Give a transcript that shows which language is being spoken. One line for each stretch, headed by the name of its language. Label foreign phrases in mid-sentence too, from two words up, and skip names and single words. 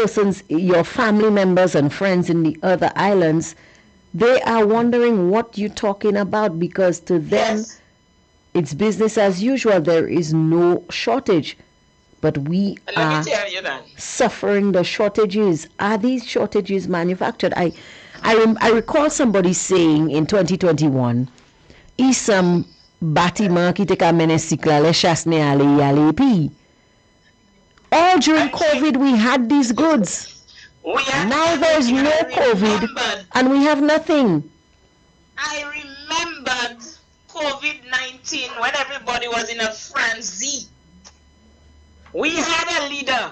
English: persons, your family members and friends in the other islands, they are wondering what you're talking about, because to them Yes. it's business as usual. There is no shortage, but we And let me are tell you that. suffering the shortages. Are these shortages manufactured? I recall somebody saying in 2021, isam bâtiment qui te ka mene sikla le chasne ale pi. All during And COVID we had these goods. we had Now there's no COVID and we have nothing. I remembered COVID-19 when everybody was in a frenzy. We had a leader.